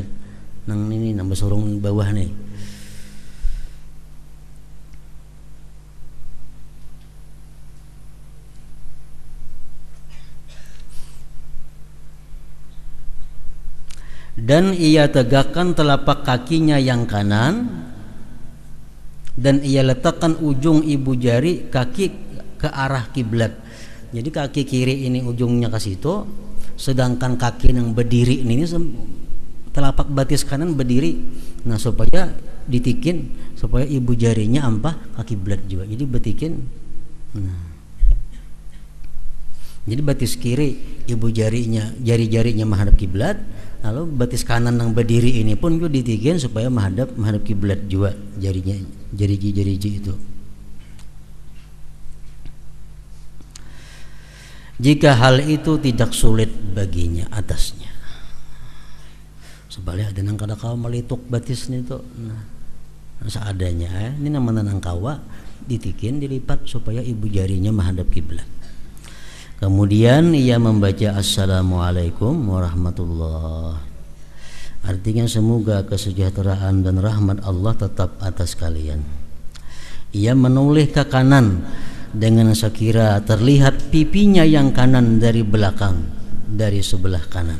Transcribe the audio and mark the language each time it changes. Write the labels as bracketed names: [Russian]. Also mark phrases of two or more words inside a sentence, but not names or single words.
[Indonesian] Nang ini nang besorong bawah nih. Dan ia tegakkan telapak kakinya yang kanan, dan ia letakkan ujung ibu jari kaki ke arah kiblat. Jadi kaki kiri ini ujungnya ke situ, sedangkan kaki yang berdiri ini telapak batis kanan berdiri. Nah, supaya ditikin supaya ibu jarinya ampah ke kiblat juga. [Banjar] Jadi betikin. Nah. [Indonesian] Jadi batis kiri ibu jari-jarinya menghadap kiblat, lalu batis kanan yang berdiri ini pun juga ditikin supaya menghadap kiblat juga jarinya, jari-jari itu. Jika hal itu tidak sulit baginya atasnya. [Banjar] Sebalik ada nang kada kawa melituk batis itu, nah seadanya. [Indonesian] Ini namanya nang kawa ditikin dilipat supaya ibu jarinya menghadap kiblat. Kemudian ia membaca [Arabic] السلام عليكم ورحمة الله. [Indonesian] Artinya semoga kesejahteraan dan rahmat Allah tetap atas kalian. Ia menoleh ke kanan dengan sekira terlihat pipinya yang kanan dari belakang, dari sebelah kanan.